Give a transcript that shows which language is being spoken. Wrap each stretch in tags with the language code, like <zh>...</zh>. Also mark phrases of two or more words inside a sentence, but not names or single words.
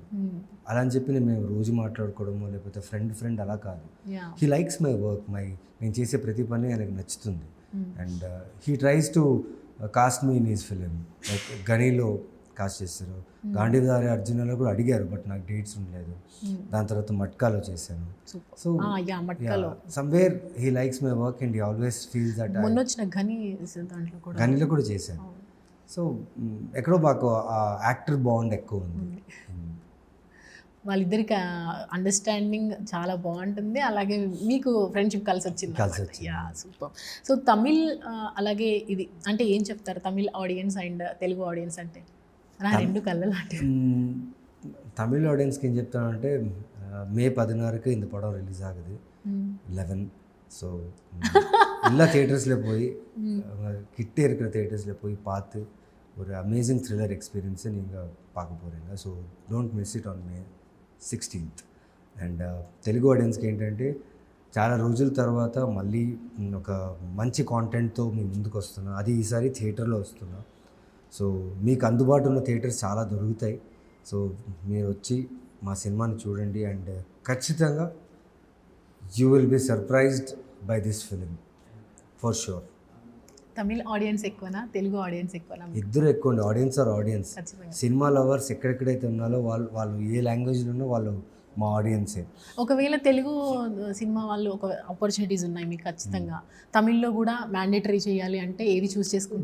<te>అలా అని చెప్పి మేము రోజు మాట్లాడుకోవడము లేకపోతే ఫ్రెండ్ అలా కాదు.</te> <en>He likes my work,</en> <te>నేను చేసే ప్రతి పని ఆయనకు నచ్చుతుంది.</te> <en>And he tries to cast me in his film.</en> <te>లైక్ గనీలో కాస్ట్ చేస్తారు, గాంధీదారి అర్జునలో కూడా అడిగారు, బట్ నాకు డేట్స్ ఉండలేదు. దాని తర్వాత మట్కాలో చేశాను.</te> <en>So somewhere he likes my work and he always feels that.</en> <te>మొన్న వచ్చిన గనీలో కూడా చేశాను. సో ఎక్కడో మాకు ఆ</te> <en>actor bond</en> <te>ఎక్కువ ఉంది. వాళ్ళిద్దరికి అండర్స్టాండింగ్ చాలా బాగుంటుంది, అలాగే మీకు ఫ్రెండ్షిప్ కలిసి వచ్చింది.</te> <en>Yeah, super.</en> <te>సో తమిళ్ అలాగే ఇది అంటే ఏం చెప్తారు</te> <en>Tamil audience and Telugu audience</en> <te>అంటే? నా రెండు కళ్ళ లాంటివి. తమిళ్ ఆడియన్స్కి ఏం చెప్తానంటే</te> <ta>మే 16க்கு இந்த படம் ரிலீஸ் ஆகுது, 11. ஸோ எல்லா தியேட்டர்ஸில் போய் கிட்டே இருக்கிற தியேட்டர்ஸில் போய் பார்த்து ஒரு</ta> <en>amazing thriller experience</en> <ta>நீங்கள் பார்க்க போகிறீங்க.</ta> <en>So don't miss it on May 16th.</en> <te>అండ్ తెలుగు ఆడియన్స్కి ఏంటంటే చాలా రోజుల తర్వాత మళ్ళీ ఒక మంచి కాంటెంట్తో మీ ముందుకు వస్తున్నా, అది ఈసారి థియేటర్లో వస్తున్నా. సో మీకు అందుబాటులో ఉన్న థియేటర్స్ చాలా దొరుకుతాయి. సో మీరు వచ్చి మా సినిమాని చూడండి అండ్ ఖచ్చితంగా</te> <en>You will be surprised by this film for sure.</en> <te>తమిళ్ ఆడియన్స్ ఎక్కువనా, తెలుగు ఆడియన్స్ ఎక్కువనా? ఇద్దరు ఎక్కువ అండి.</te> <en>Audiences are audiences. cinema lovers</en> <te>ఎక్కడెక్కడైతే ఉన్నారో వాళ్ళు ఏ లాంగ్వేజ్లో ఉన్నో వాళ్ళు మా ఆడియన్సే. ఒకవేళ తెలుగు సినిమా వాళ్ళు ఒక ఆపర్చునిటీస్ ఉన్నాయి మీకు, ఖచ్చితంగా తమిళ్లో కూడా మ్యాండేటరీ చేయాలి అంటే ఏది చూస్ చేసుకుంటారు?</te>